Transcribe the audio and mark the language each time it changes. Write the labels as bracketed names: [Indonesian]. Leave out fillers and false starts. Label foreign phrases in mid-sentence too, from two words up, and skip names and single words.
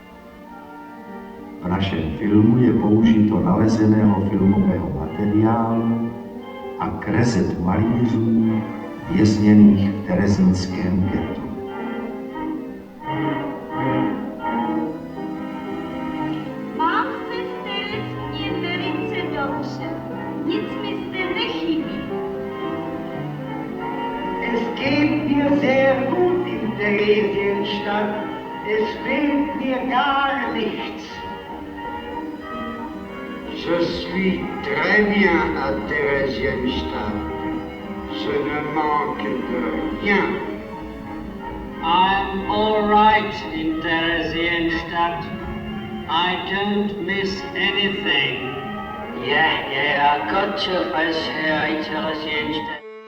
[Czech] V našem filmu je použito nalezeného filmového materiálu a kreseb malířů vězněných v terezínském ghettu. Mám se v Terezíně velice dobře, nic mi zde nechybí. [German] Es geht mir sehr gut in Theresienstadt. Es fehlt mir gar nichts. [French] Je suis très bien à Theresienstadt. Je ne manque de rien. [English] I'm all right in Theresienstadt. I don't miss anything. Yeah, I got to fresh air in Theresienstadt.